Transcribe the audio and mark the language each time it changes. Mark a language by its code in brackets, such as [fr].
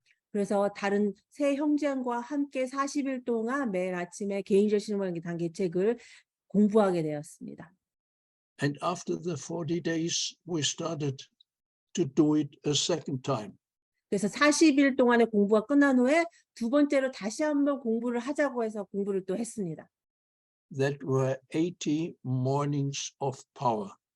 [ko] 그래서 다른 세 형제과 함께 40일 동안 매일 아침에 개인적 신앙부흥의 단계 책을 공부하게 되었습니다. [en] And after the 40 days, we started to do it a second time. [ko] 그래서 40일 동안의 공부가 끝난 후에 두 번째로 다시 한번 공부를 하자고 해서 공부를 또 했습니다. [en] That were 80 mornings of power.